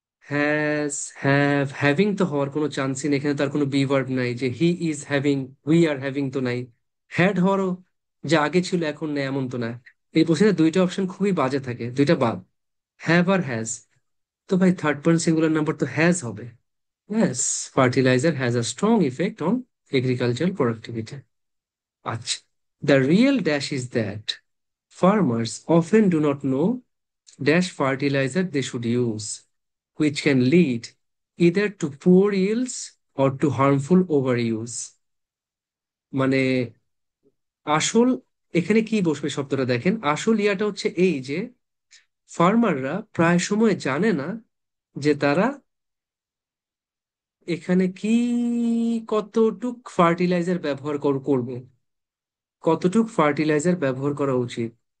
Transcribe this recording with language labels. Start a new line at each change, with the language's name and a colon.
Bangla: Has, have, having তো হওয়ার কোনো চান্সই নেই, এখানে তার কোনো বি ভার্ব নাই, যে
English: he is having, we are having
Bangla: তো নাই। হ্যাড হওয়ারও, যে আগে ছিল এখন নেই, এমন তো না। এই বসে দুইটা অপশন খুবই বাজে থাকে, দুইটা বাদ, হ্যাভ আর হ্যাজ। তো ভাই থার্ড পার্সন সিঙ্গুলার নাম্বার তো হ্যাজ হবে।
English: Yes, fertilizer has a strong effect on agricultural productivity. আচ্ছা, the real dash is that farmers often do not know dash fertilizer they should use, which can lead either to poor yields or to harmful overuse.
Bangla: মানে আসল, এখানে কি বসবে শব্দটা দেখেন, আসল ইয়াটা হচ্ছে এই যে ফার্মাররা প্রায় সময় জানে না যে তারা এখানে কি, কতটুক ফার্টিলাইজার ব্যবহার করবে, কতটুক ফার্টিলাইজার ব্যবহার করা উচিত।